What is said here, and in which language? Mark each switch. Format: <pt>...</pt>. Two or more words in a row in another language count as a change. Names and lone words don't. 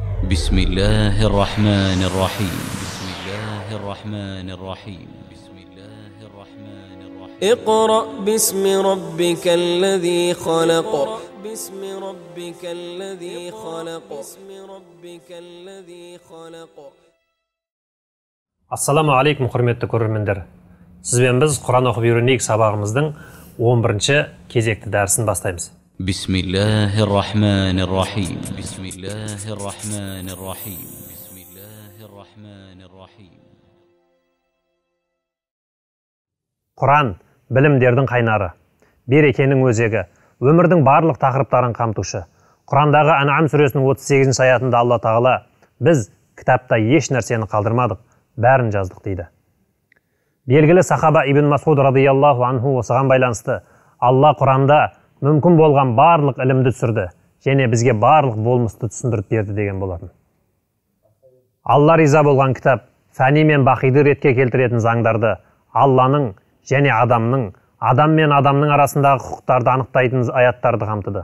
<ar>بسم الله الرحمن الرحيم. بسم الله الرحمن الرحيم. بسم الله الرحمن الرحيم. اقرأ باسم ربك الذي خلق. باسم ربك الذي خلق. باسم ربك الذي خلق. السلام عليكم,</ar> <kk>құрметті көрермендер. Сізбен біз Құран оқып үйренейік сабағымыздың 11-ші кезекті дәрісін бастаймыз.</kk> <ar>بسم الله الرحمن الرحيم. بسم الله الرحمن الرحيم. بسم الله الرحمن الرحيم.</ar> <kk>Құран білімдердің қайнары, берекенің өзегі, өмірдің барлық тақырыптарын қамтушы. Құрандағы Ан'ам сүресінің 38-ші аятында Алла Тағала: біз кітапта еш нәрсені қалдырмадық, бәрін жаздық дейді. Белгілі сахаба Ибн Масуд</kk> <ar>رضي الله عنه</ar> <kk>осыған байланысты: Алла Құранда мүмкін болған барлық ілімді түсірді, және бізге барлық болмысты түсіндіріп берді деген болатын. Алла риза болған кітап фәни мен бақиды ретке келтіретін заңдарды, Алланың және адамның, адам мен адамның арасындағы құқықтарды анықтайтын аяттарды қамтыды.</kk>